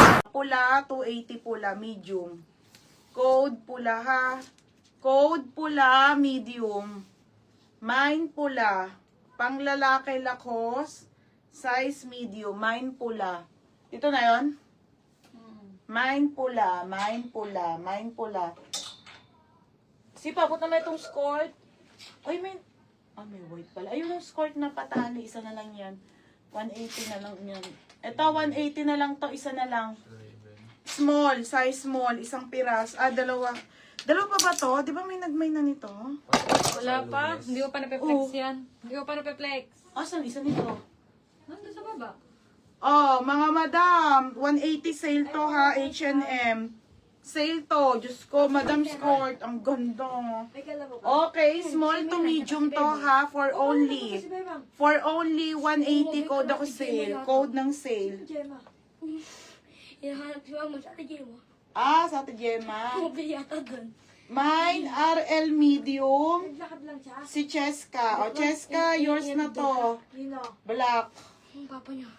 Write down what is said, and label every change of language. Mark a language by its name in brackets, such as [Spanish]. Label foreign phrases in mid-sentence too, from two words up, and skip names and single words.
[Filipino] Pula, 280 pula, medium. Code pula ha. Code pula, medium. Mine pula. Panglalaki lakos. Size medium. Mine pula. Ito na yon. Mine pula. Mine pula. Mine pula. Si Pabot na may itong skirt. Ay, may... Ah, may white pala. Ayun yung skirt na patali. Isa na lang yan. 180 na lang yan. Ito, 180 na lang to. Isa na lang. [English] Small. Size small. [Filipino] Isang piras. Ah, dalawa. Dalawa pa ba to? Di ba may nagmay na nito? Wala pa. Hindi ko pa napeplex yan. Hindi ko pa napeplex. Asan? Isa nito. Nandun sa baba. Oh, mga madam. 180 sale to ha. H&M. Sale to. Diyos ko, madam skirt. Ang ganda. Okay, small to medium to ha. [English] For only [Filipino] 180 code ako sale. Code ng sale. Hinahanap si Mama sa Gemma. Ah, sa Ate Gemma. Bumabili yata doon. [English] Mine, RL medium. [Filipino] Naglakad lang siya. Si Cheska. O, Cheska, yours na to. Black. Ang papa niya.